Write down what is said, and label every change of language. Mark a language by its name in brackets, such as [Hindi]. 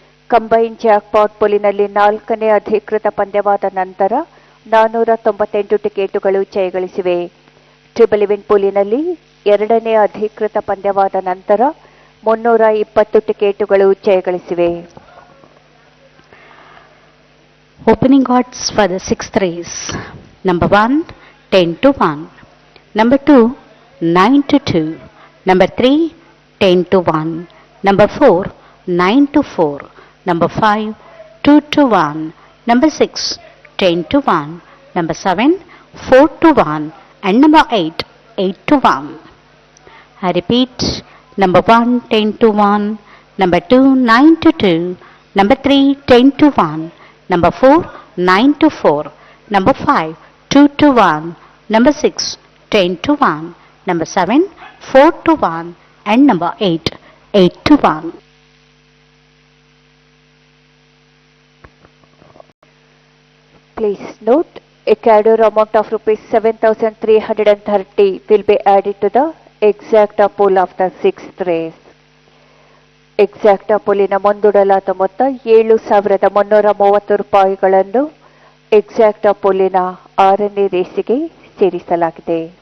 [Kannada] Combine jackpot ಪೋಲಿನಲ್ಲಿ 4ನೇ ಅಧಿಕೃತ ಪಂದ್ಯವಾದ ನಂತರ 498 ಟಿಕೆಟುಗಳು ಜಯಗಳಿಸಿವೆ. ಟ್ರಿಬಲ್ ಇವೆಂಟ್ ಪೋಲಿನಲ್ಲಿ 2ನೇ ಅಧಿಕೃತ ಪಂದ್ಯವಾದ ನಂತರ 320 ಟಿಕೆಟುಗಳು ಜಯಗಳಿಸಿವೆ. [English] Opening odds for the 6th race. Number 1, 10 to 1. Number 2, 9 to 2. Number 3, 10 to 1. Number 4, 9 to 4. Number 5, 2 to 1. Number 6, 10 to 1. Number 7, 4 to 1. And number 8, 8 to 1. I repeat, number 1, 10 to 1. Number 2, 9 to 2. Number 3, 10 to 1. Number 4, 9 to 4. Number 5, 2 to 1. Number 6, 10 to 1. Number 7, 4 to 1. And number 8, 8 to 1. Please note, a cador amount of rupees 7,330 will be added to the exacta pool of the 6th race. [Kannada] ಎಕ್ಸಾಕ್ಟಾ ಪೋಲಿನ ಮುಂದೂಡಲಾದ ಮೊತ್ತ 7,330 ರೂಪಾಯಿಗಳನ್ನು ಎಕ್ಸಾಕ್ಟಾ ಪೋಲಿನ 6ನೇ ರೇಸಿಗೆ ಸೇರಿಸಲಾಗಿದೆ.